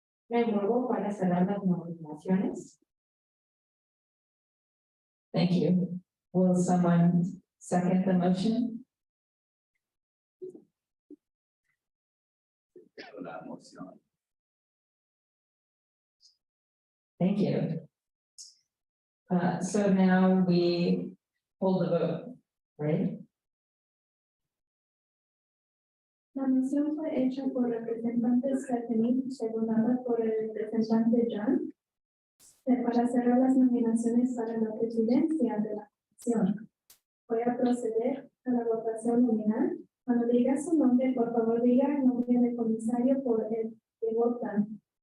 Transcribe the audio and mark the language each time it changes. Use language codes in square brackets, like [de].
[es] Me muevo para cerrar las nominaciones. [en] Thank you. Will someone second the motion? [es] La moción. [en] Thank you. So now we hold the vote, right? [es] No, moción fue hecha por representante Stephanie, secundada por el representante John, para cerrar las nominaciones para la presidencia de la comisión. Voy a proceder a la votación nominal. Cuando diga su nombre, por favor diga el nombre del comisario por el que votan.